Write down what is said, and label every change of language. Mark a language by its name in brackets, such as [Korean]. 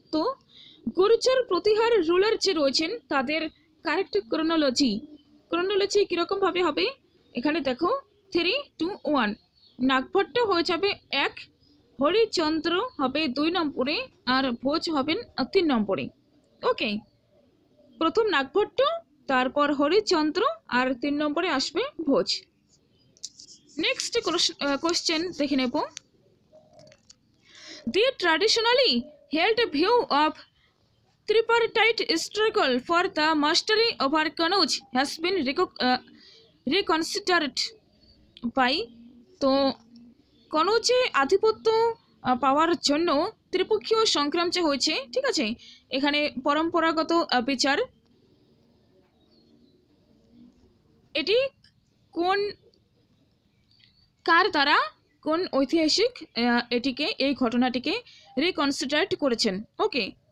[Bangla] তো গুর্জর প্রতিহার রুলার যে রয়েছেন তাদের কারেক্ট ক্রোনোলজি কিরকম ভাবে হবে, এখানে দেখো 3, 2, 1, নাগভট্ট হয়ে যাবে 1, হরিচন্দ্র হবে 2 নম্বরে আর ভোজ হবেন 3 নম্বরে, ওকে। প্রথম নাগভট্ট, তারপর হরিচন্দ্র আর 3 নম্বরে আসবে ভোজ। [English] next question [Bangla] দেখে নেব, [English] The traditionally held view of tripartite struggle for the mastery over Kannauj has been reconsidered by। [Bangla] তো কনৌজে আধিপত্য পাওয়ার জন্য ত্রিপক্ষীয় সংগ্রাম যে হয়েছে, ঠিক আছে, এখানে পরম্পরাগত বিচার, এটি কার দ্বারা, কোন ঐতিহাসিক এই ঘটনাটিকে রিকনসিডার করেছেন, ওকে।